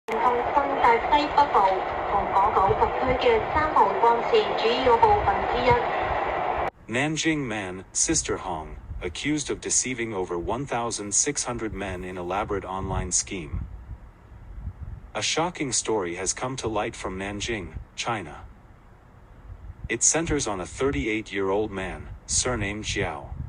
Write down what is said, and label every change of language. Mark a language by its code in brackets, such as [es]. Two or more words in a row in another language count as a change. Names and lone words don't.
[yue] 連同新界西北部同港島特區嘅3號幹線主要部分之一。 [en] Nanjing man, Sister Hong, accused of deceiving over 1,600 men in elaborate online scheme. A shocking story has come to light from Nanjing, China. It centers on a 38-year-old man, surnamed Jiao.